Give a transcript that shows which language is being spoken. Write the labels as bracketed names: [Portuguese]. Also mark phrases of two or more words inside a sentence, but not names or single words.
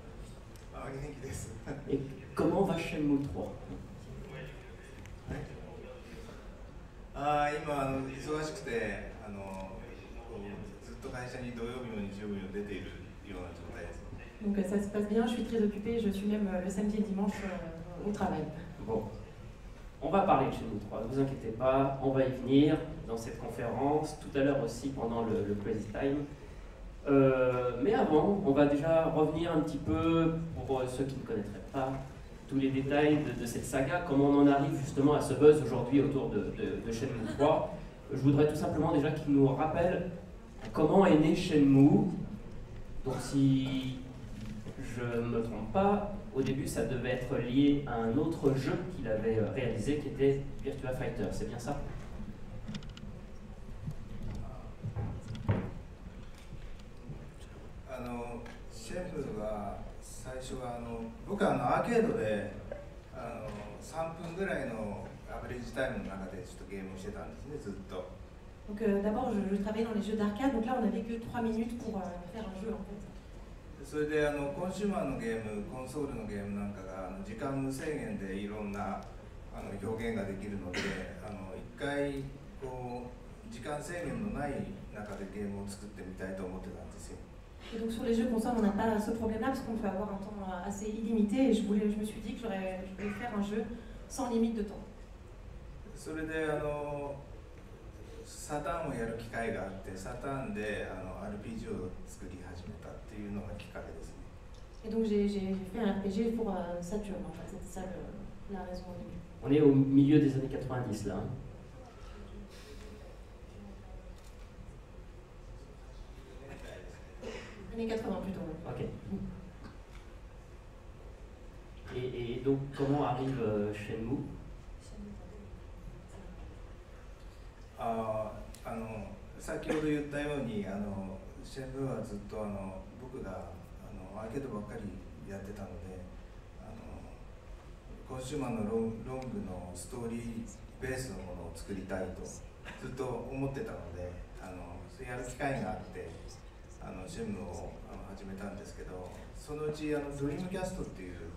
[French] Et comment va Shenmue 3? [Japanese] 今忙しくてずっと会社に土曜日も日曜日も出ているような状態です。 [French] Donc ça se passe bien, je suis très occupée, je suis même le samedi et dimanche au travail. Bon, on va parler de Shenmue 3, ne vous inquiétez pas, on va y venir dans cette conférence, tout à l'heure aussi pendant le Crazy Time. Mais avant, on va déjà revenir un petit peu, pour ceux qui ne connaîtraient pas, tous les détails de cette saga, comment on en arrive justement à ce buzz aujourd'hui autour de Shenmue 3. je voudrais tout simplement déjà qu'il nous rappelle comment est né Shenmue. Donc si je ne me trompe pas, au début ça devait être lié à un autre jeu qu'il avait réalisé qui était Virtua Fighter, c'est bien ça? [Japanese] シェフは最初は僕はアーケードで3分ぐらいのアベレージタイムの中でちょっとゲームをしてたんですね、ずっと。 [French] Donc d'abord, je travaillais dans les jeux d'arcade, donc là on n'avait que 3 minutes pour faire un jeu en fait. [Japanese] それでコンシューマーのゲーム、コンソールのゲームなんかが時間無制限でいろんな表現ができるので、一回こう時間制限のない中でゲームを作ってみたいと思ってたんですよ。 [French] Et donc sur les jeux consoles, on n'a pas ce problème-là parce qu'on peut avoir un temps assez illimité et je me suis dit que je voulais faire un jeu sans limite de temps. [Japanese] それでサターンをやる機会があって、サターンでRPG を作り始めたっていうのがきっかけですね。 [French] Et donc j'ai fait un RPG pour Saturn, en fait, c'était ça la raison au début. On est au milieu des années 90 là. Hein. Années 80 plutôt. Ok. Et donc comment arrive Shenmue? [Japanese] 先ほど言ったようにシェンムーはずっと僕がアーケードばっかりやってたのでコンシューマーのロングのストーリーベースのものを作りたいとずっと思ってたのでそうやる機会があってシェンムーを始めたんですけど、そのうちドリームキャストっていう